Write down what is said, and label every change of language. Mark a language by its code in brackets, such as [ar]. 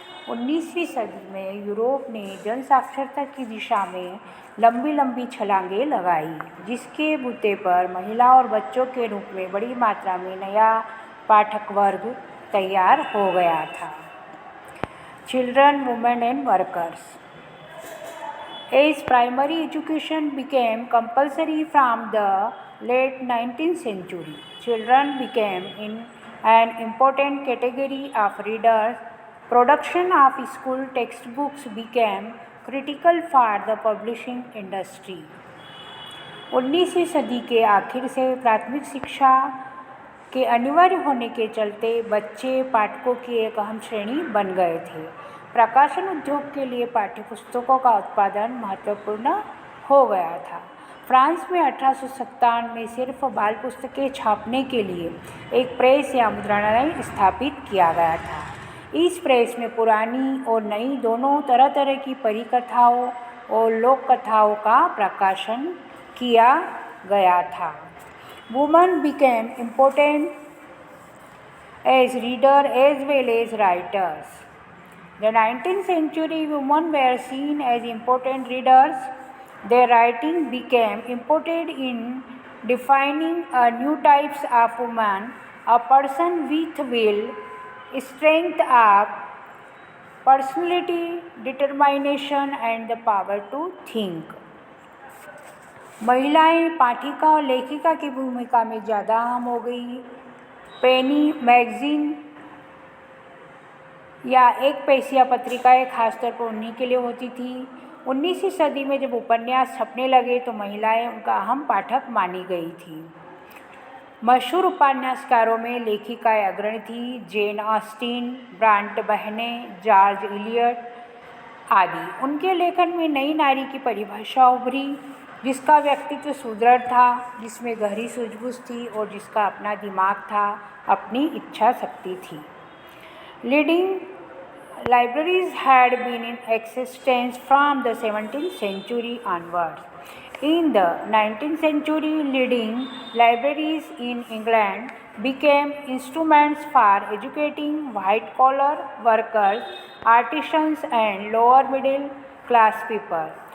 [hi] 19वीं सदी में यूरोप ने जन साक्षरता की दिशा में लंबी लंबी छलांगें लगाई, जिसके बूते पर महिला और बच्चों के रूप में बड़ी मात्रा में नया पाठक वर्ग तैयार हो गया था। [en] Children, women and workers. As primary education became compulsory from the late 19th century, children became an important category of readers. Production of school textbooks became critical for the publishing industry. [hi] 19वीं सदी के आखिर से प्राथमिक शिक्षा के अनिवार्य होने के चलते बच्चे पाठकों की एक अहम श्रेणी बन गए थे। प्रकाशन उद्योग के लिए पाठ्यपुस्तकों का उत्पादन महत्वपूर्ण हो गया था। फ्रांस में 1857 में सिर्फ बाल पुस्तकें छापने के लिए एक प्रेस या मुद्रणालय स्थापित किया गया था। इस प्रेस में पुरानी और नई दोनों तरह तरह की परिकथाओं और लोक कथाओं का प्रकाशन किया गया था। [en] Women became important as readers as well as writers. The 19th century women were seen as important readers. Their writing became important in defining a new types of woman, a person with will, strength of personality, determination and the power to think. [hi] महिलाएं पाठिका और लेखिका की भूमिका में ज़्यादा अहम हो गई। पेनी मैगजीन या एक पैसिया पत्रिकाएं खासतौर पर उन्हीं के लिए होती थी। 19वीं सदी में जब उपन्यास छपने लगे तो महिलाएं उनका अहम पाठक मानी गई थी। मशहूर उपन्यासकारों में लेखिकाएं अग्रणी थी, जेन ऑस्टिन, ब्रांट बहनें, जॉर्ज इलियट आदि। उनके लेखन में नई नारी की परिभाषा उभरी, जिसका व्यक्तित्व सुदृढ़ था, जिसमें गहरी सूझबूझ थी और जिसका अपना दिमाग था, अपनी इच्छा शक्ति थी। [en] Leading libraries had been in existence from the 17th century onwards. In the 19th century, leading libraries in England became instruments for educating white-collar workers, artisans and lower middle class people.